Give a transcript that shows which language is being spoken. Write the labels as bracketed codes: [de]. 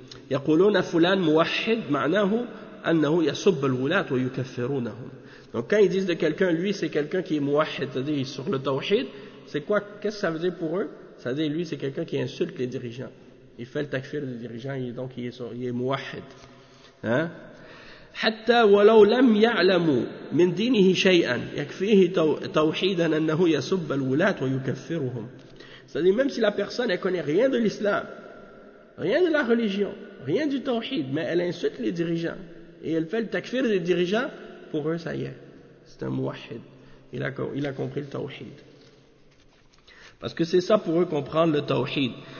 [ar] يَقُولُونَ فُلَانَ مُوَحِّدْ مَعْنَاهُ أَنَّهُ يَصُبَّ الْوُلَاتُ وَيُكَفِّرُونَهُمْ. [fr] Donc, quand ils disent de quelqu'un, lui, c'est quelqu'un qui est muwahhid, c'est-à-dire sur le tawhid, c'est quoi? Qu'est-ce que ça veut dire pour eux? Ça veut dire, lui, c'est quelqu'un qui insulte les dirigeants. Il fait le takfir des dirigeants, et donc il est muwahhid. Hein? [ar] حتى ولو لم يعلموا من دينه شيئا يكفيه توحيدا أنه يسب الولاة ويكفرهم. [fr] C'est-à-dire, même si la personne elle connaît rien de l'islam, rien de la religion, rien du tawhid, mais elle insulte les dirigeants et elle fait le takfir des dirigeants, pour eux ça y est, c'est un muwahhid. Il a compris le tawhid. Parce que c'est ça pour eux comprendre le tawhid.